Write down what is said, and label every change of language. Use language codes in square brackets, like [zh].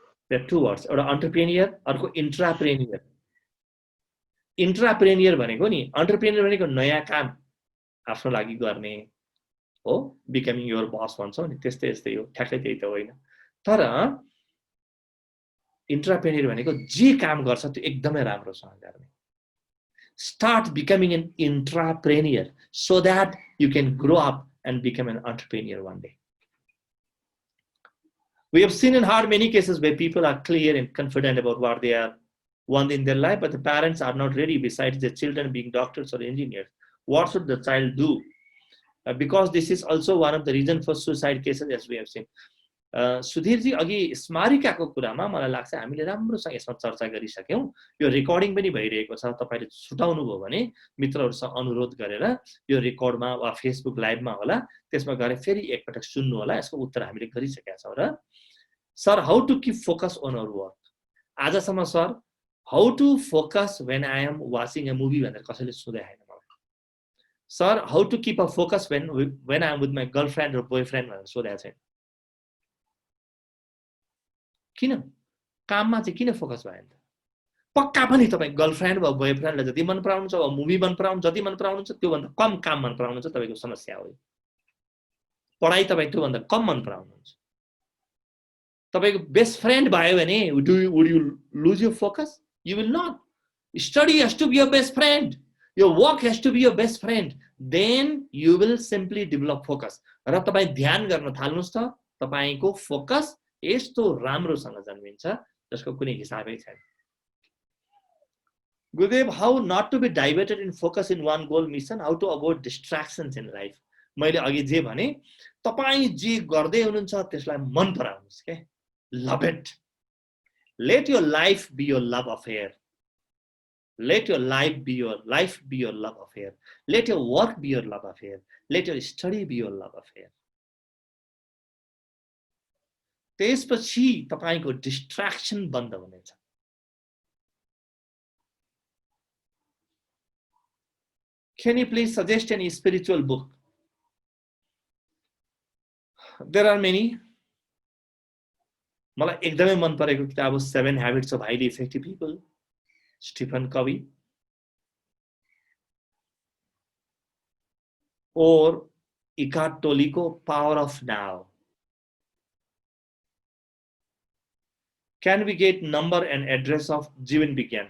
[en] There are 2 words. [ne] एउटा entrepreneur, अर्को intrapreneur. Intrapreneur भनेको नि, entrepreneur भनेको नयाँ काम आफ्नो लागि गर्ने हो, [en] becoming your boss [ne] भन्छौ नि, त्यस्तै यस्तै हो, ठ्याक्कै त्यही त होइन। तर intrapreneur भनेको जे काम गर्छ त्यो एकदमै राम्रोसँग गर्ने। [en] Start becoming an intrapreneur so that you can grow up and become an entrepreneur one day. We have seen and heard many cases where people are clear and confident about what they are want in their life, but the parents are not ready besides their children being doctors or engineers. What should the child do? Because this is also one of the reasons for suicide cases, as we have seen. [ne] Sudhir ji, अघि स्मारिकाको कुरामा मलाई लाग्छ हामीले राम्रोसँग यसमा चर्चा गरिसक्यौं। यो recording पनि भइरहेको छ, तपाईले छुटाउनु भयो भने मित्रहरुसँग अनुरोध गरेर यो रेकर्डमा वा फेसबुक लाइभमा होला, त्यसमा गएर फेरि एकपटक सुन्नु होला। यसको उत्तर हामीले गरिसकेका छौं। र sir, [en] How to keep focus on our work? [ne] आजसम्म sir, [en] how to focus when I am watching a movie [ne] भनेर कसैले सोधे हैन मलाई। [en] sir, how to keep a focus when I am with my girlfriend र boyfriend [ne] भनेर सोधेको छैन। किन? काममा चाहिँ किन फोकस भयो त? पक्का पनि तपाई गर्लफ्रेन्ड वा बोयफ्रेन्डलाई जति मन पराउनुहुन्छ वा मुभी मन पराउनुहुन्छ, जति मन पराउनुहुन्छ त्यो भन्दा कम काम मन पराउनुहुन्छ, तपाईको समस्या हो। पढाइ तपाई त्यो भन्दा कम मन पराउनुहुन्छ। तपाईको बेस्ट फ्रेन्ड भयो भने [en] would you lose your focus? You will not. Study has to be your best friend. Your work has to be your best friend. Then you will simply develop focus. [ne] र तपाई ध्यान गर्न थाल्नुस् त, तपाईको focus यस्तो राम्रोसँग जन्मिन्छ जसको कुनै हिसाबै छैन। [en] Gurudev, how not to be diverted in focus in one goal mission, how to avoid distractions in life. [ne] मैले अघि जे भने, तपाई जे गर्दै हुनुहुन्छ त्यसलाई मन पराउनुस् के, [en] love it. Let your life be your love affair. Let your life be your love affair. Let your work be your love affair. Let your study be your love affair. [ne] त्यसपछि तपाईको डिस्ट्र्याक्सन बन्द हुनेछ। [en] Can you please suggest any spiritual book? There are many. [ne] मलाई एकदमै मन परेको किताब हो 7 Habits of Highly Effective People, Stephen कवी, और इकार्ट टोलीको power of now. [en] Can we get number and address of Jivan Vigyan?